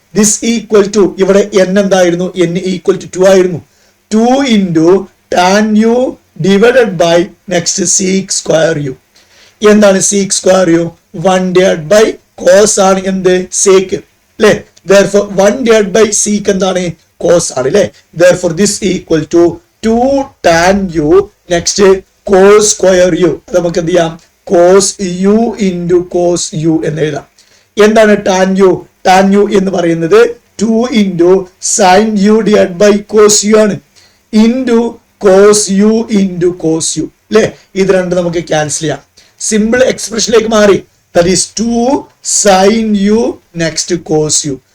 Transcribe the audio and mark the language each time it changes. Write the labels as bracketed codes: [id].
[en] this equal to [ml] ഇവിടെ N എന്തായിരുന്നു, N equal to 2 ആയിരുന്നു. [en] 2 into tan u divided by next sec square u. [ml] എന്താണ് seek square U? 1 divide by cos ആണ് എന്ത്, sake അല്ലേ. therefore 1 divide by seek എന്താണ്, cos ആണ് അല്ലേ. [en] therefore this equal to 2 tan u next cos square u. [ml] അത് നമുക്ക് എന്ത് ചെയ്യാം, cos U into cos U എന്ന് എഴുതാം. എന്താണ് ടാൻ യു? ടാൻ യു എന്ന് പറയുന്നത് 2 into sine U divide by cos U ആണ്, into cos U into cos U അല്ലേ. ഇത് രണ്ട് നമുക്ക് ക്യാൻസൽ ചെയ്യാം, സിമ്പിൾ എക്സ്പ്രഷനിലേക്ക് മാറി. [en] That is 2 sine u next cos u.